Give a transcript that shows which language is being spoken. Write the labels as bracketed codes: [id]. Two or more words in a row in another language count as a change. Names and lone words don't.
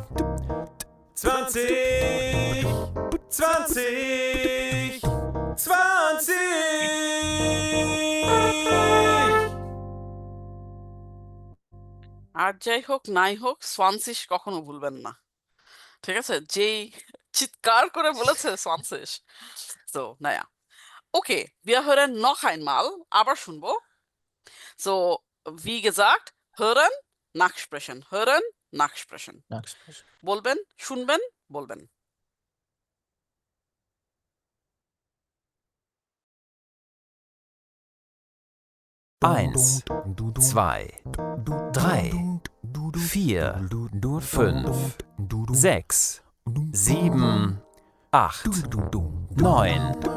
[de] 20, 20, 20. [bn] আর যাই হোক নাই হোক 20 কখনো ভুলবেন না, ঠিক আছে? যেই চিৎকার করে বলেছে 20, [de] so naja, okay, wir hören noch einmal, [bn] আবার শুনবো। [de] So wie gesagt, hören, nachsprechen, hören, nachsprechen, [bn] বলবেন, শুনবেন, বলবেন। [de] Eins, zwei, drei, vier, fünf, sechs, sieben, acht, neun,